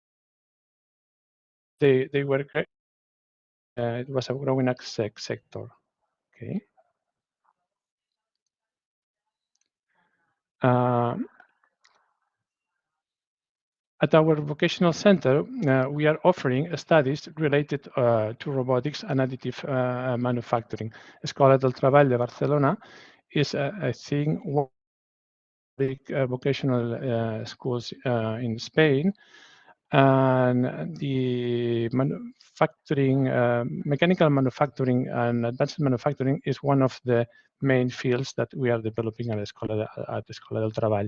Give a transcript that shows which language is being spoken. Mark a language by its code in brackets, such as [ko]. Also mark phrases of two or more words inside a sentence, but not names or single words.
[en] They were. It was a growing sector. Okay. At our vocational center, we are offering studies related to robotics and additive manufacturing. Escola del Treball de Barcelona is, I think, one of the big vocational schools in Spain. And the manufacturing, mechanical manufacturing and advanced manufacturing is one of the main fields that we are developing at Escola del Treball.